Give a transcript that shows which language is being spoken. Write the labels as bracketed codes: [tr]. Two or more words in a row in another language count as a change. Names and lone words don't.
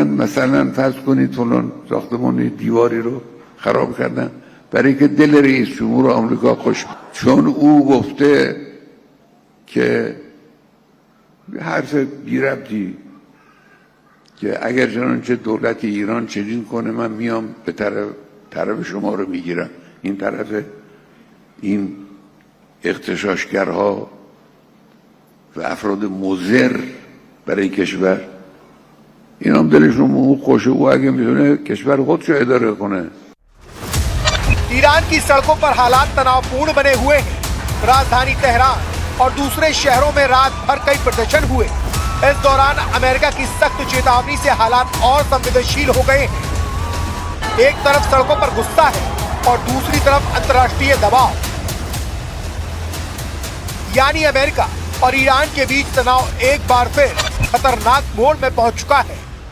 [fa] مثلا فرض کنید فلان ساختمان دیواری رو خراب کردن برای که دل رئیس جمهور آمریکا خوش، چون او گفته که حرف بی ربطی که اگر چنانچه دولت ایران چنین کنه من میام به طرف شما رو میگیرم. این طرف این اغتشاشگرها و افراد مضر برای کشور، این هم دلشون خوشه، او اگه میتونه کشور خودشو اداره کنه. [hi] ईरान की सड़कों पर हालात तनावपूर्ण बने हुए हैं। राजधानी तेहरान और दूसरे शहरों में रात भर कई प्रदर्शन हुए। इस दौरान अमेरिका की सख्त चेतावनी से हालात और संवेदनशील हो गए हैं। एक तरफ सड़कों पर गुस्सा है और दूसरी तरफ अंतर्राष्ट्रीय दबाव, यानी अमेरिका और ईरान के बीच तनाव एक बार फिर खतरनाक मोड़ में पहुंच चुका है।